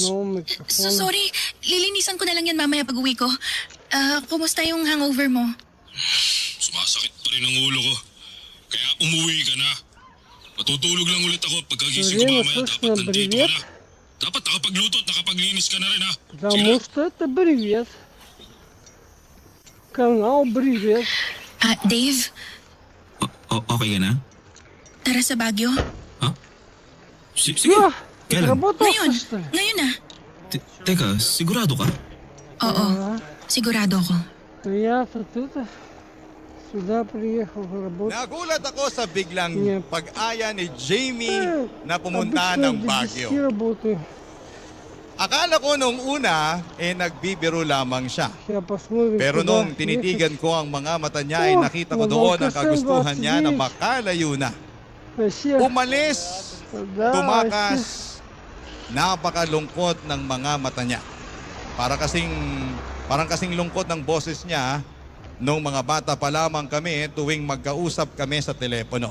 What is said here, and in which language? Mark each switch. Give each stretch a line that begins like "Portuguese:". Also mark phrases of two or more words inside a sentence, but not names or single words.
Filipino: Sorry, lilinisan ko na lang yan mamaya pag uwi ko. Kumusta yung hangover mo? Sumasakit pa rin ang ulo ko. Kaya umuwi ka na. Matutulog lang ulit ako pagkagising ko mamaya. Dapat nandito ka na. Dapat nakapagluto at nakapaglinis ka na rin
Russian: Потому что это привет. Канал привет.
Filipino: Dave? Okay ka na? Tara sa Baguio. Ha? Sige.
Russian: Да,
Filipino: Kailan?
Russian: работал,
Filipino: Ngayon.
Russian: что ли?
Filipino: Ngayon na. Teka, sigurado ka? Oo. Sigurado ako.
Russian: Я тут сюда приехал работать.
Filipino: Nagulat ako sa biglang Yeah. pag-aya ni Jamie na pumunta
Russian: Обычно
Filipino: ng
Russian: до 10
Filipino: Baguio.
Russian: работаю.
Filipino: Akala ko nung una, nagbibiro lamang siya.
Russian: Сейчас посмотрим,
Filipino: Pero
Russian: куда
Filipino: nung
Russian: ехать.
Filipino: tinitigan ko ang mga mata niya, ay Oh, nakita ko mga doon ang Volcasen kagustuhan niya na 29. makalayo na.
Russian: Вообще,
Filipino: Umalis,
Russian: да,
Filipino: tumakas, napakalungkot ng mga mata niya. Parang kasing lungkot ng boses niya nung mga bata pa lamang kami tuwing magkausap kami sa telepono.